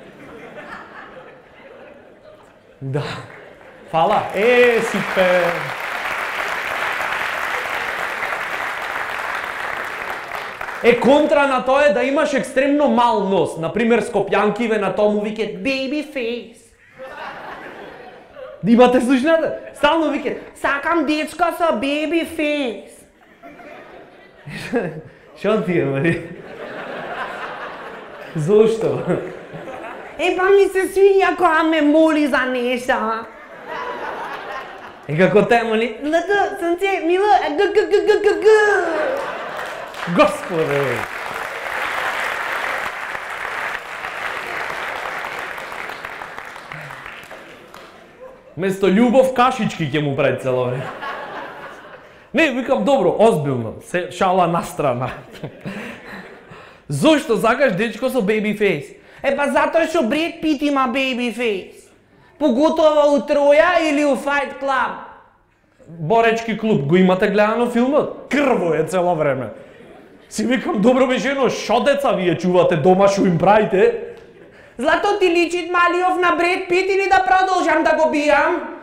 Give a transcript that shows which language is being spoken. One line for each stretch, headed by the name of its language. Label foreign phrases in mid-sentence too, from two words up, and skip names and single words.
Macedonian: Да. Фала. Супер. Контра на тоа е да имаш екстремно мал нос. Например, скопјанкиве на тоа му викат
English: baby face.
Macedonian: Имате слушнате? Стално викат, сакам дечка со
English: baby face.
Macedonian: Шо ти е, мари? Зошто? Па ми се свиѓа кога ме моли за нешто. Како те моли? Лата, сонце, мила, Господе! Место љубов кашички ќе му прави цело време. Не, викам добро, озбилно, се шала на страна. Зошто сакаш дечко со
English: baby face?
Macedonian: Па затоа што Бред Пит има
English: baby face.
Macedonian: Поготово у Троја или у Fight Club. Боречки клуб, го имате гледано филмот? Крво е цело време. Си викам, добро бе жено, шо деца вие чувате дома, шо им правите? Злато ти личит Малиов на Бред Пит или да продолжам да го бијам?